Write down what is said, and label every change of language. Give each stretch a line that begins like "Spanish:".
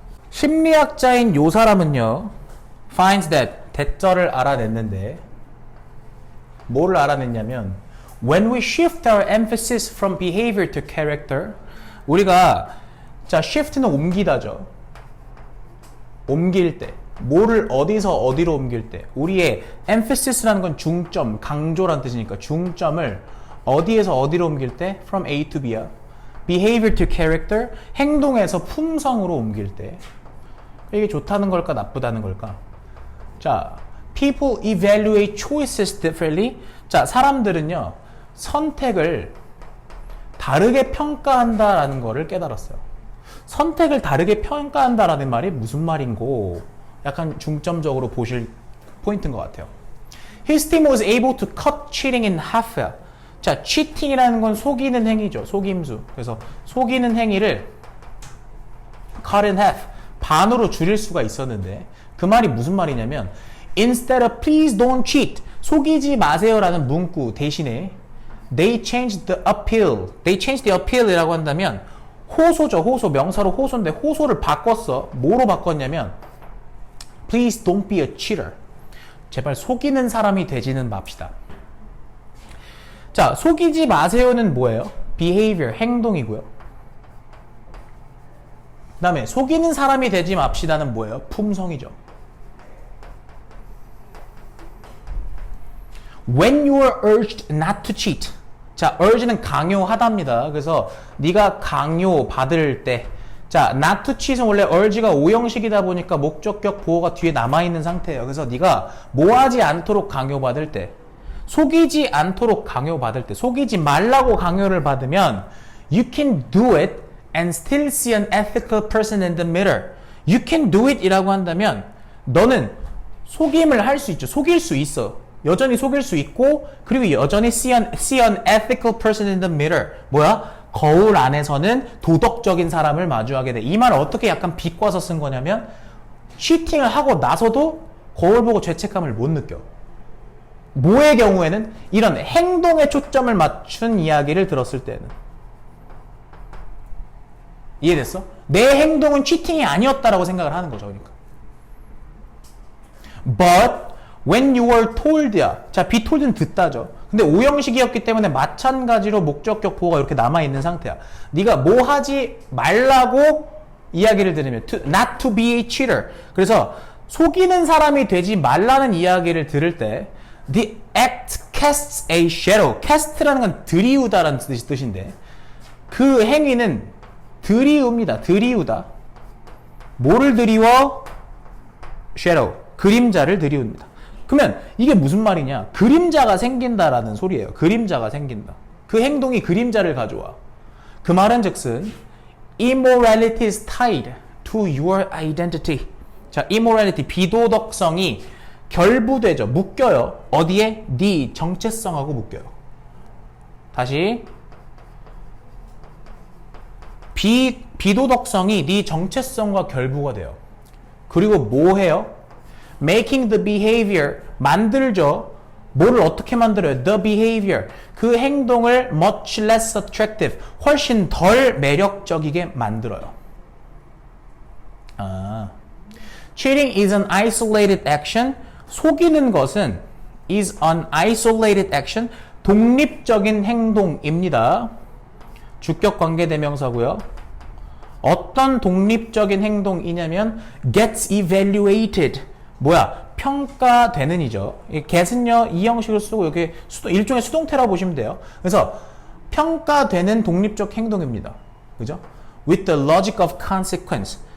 Korean: 심리학자인 요 사람은요,
English: finds that,
Korean: 대절을 알아냈는데, 뭐를 알아냈냐면,
English: when we shift our emphasis from behavior to character,
Korean: 우리가, 자, shift는 옮기다죠. 옮길 때, 뭐를 어디서 어디로 옮길 때, 우리의 emphasis,라는 건 중점, 강조란 뜻이니까 중점을 어디에서 어디로 옮길 때, from A to B야. behavior to character, 행동에서 품성으로 옮길 때, 이게 좋다는 걸까 나쁘다는 걸까?
English: 자, people evaluate choices differently.
Korean: 자, 사람들은요 선택을 다르게 평가한다라는 거를 깨달았어요. 선택을 다르게 평가한다라는 말이 무슨 말인고 약간 중점적으로 보실 포인트인 것 같아요.
English: His team was able to cut cheating in half.
Korean: 자, cheating이라는 건 속이는 행위죠. 속임수. 그래서 속이는 행위를
English: cut in half,
Korean: 반으로 줄일 수가 있었는데 그 말이 무슨 말이냐면
English: instead of please don't cheat,
Korean: 속이지 마세요라는 문구 대신에
English: they changed the appeal. They changed the appeal
Korean: 이라고 한다면 호소죠. 호소, 명사로 호소인데 호소를 바꿨어. 뭐로 바꿨냐면
English: please don't be a cheater.
Korean: 제발 속이는 사람이 되지는 맙시다. 자, 속이지 마세요는 뭐예요? behavior, 행동이고요. 그 다음에 속이는 사람이 되지 맙시다는 뭐예요? 품성이죠.
English: When you are urged not to cheat.
Korean: 자, urge는 강요하답니다. 그래서 네가 강요 받을 때, 자,
English: not to cheat
Korean: 은 원래 urge가 오형식이다 보니까 목적격 보호가 뒤에 남아있는 상태예요. 그래서 네가 뭐 하지 않도록 강요받을 때, 속이지 않도록 강요받을 때, 속이지 말라고 강요를 받으면
English: you can do it and still see an ethical person in the mirror. You can do it
Korean: 이라고 한다면 너는 속임을 할 수 있죠. 속일 수 있어. 여전히 속일 수 있고 그리고 여전히
English: see an ethical person in the mirror.
Korean: 뭐야? 거울 안에서는 도덕적인 사람을 마주하게 돼. 이 말을 어떻게 약간 비꼬아서 쓴 거냐면 치팅을 하고 나서도 거울 보고 죄책감을 못 느껴. 뭐의 경우에는 이런 행동에 초점을 맞춘 이야기를 들었을 때는 이해됐어? 내 행동은 치팅이 아니었다라고 생각을 하는 거죠. 그러니까
English: But when you were told
Korean: 야. 자, be told는 듣다죠. 근데 오형식이었기 때문에 마찬가지로 목적격 보호가 이렇게 남아있는 상태야. 네가 뭐 하지 말라고 이야기를 들으면
English: not to be a cheater.
Korean: 그래서 속이는 사람이 되지 말라는 이야기를 들을 때
English: The act casts a shadow.
Korean: cast라는 건 들이우다라는 뜻인데 그 행위는 들이웁니다. 들이우다. 뭐를 들이워? shadow. 그림자를 들이웁니다. 그러면 이게 무슨 말이냐? 그림자가 생긴다라는 소리예요. 그림자가 생긴다. 그 행동이 그림자를 가져와. 그 말은 즉슨
English: immorality is tied to your identity.
Korean: 자, immorality, 비도덕성이 결부되죠. 묶여요. 어디에? 네 정체성하고 묶여요. 다시. 비도덕성이 네 정체성과 결부가 돼요. 그리고 뭐 해요?
English: Making the behavior,
Korean: 만들죠. 뭐를 어떻게 만들어요? The behavior. 그 행동을
English: much less attractive.
Korean: 훨씬 덜 매력적이게 만들어요.
English: Cheating is an isolated action.
Korean: 속이는 것은
English: is an isolated action.
Korean: 독립적인 행동입니다. 주격 관계대명사고요. 어떤 독립적인 행동이냐면
English: gets evaluated.
Korean: 뭐야? 평가되는이죠. get은요 이 형식을 쓰고 이렇게 일종의 수동태라고 보시면 돼요. 그래서 평가되는 독립적 행동입니다. 그죠?
English: With the logic of consequence.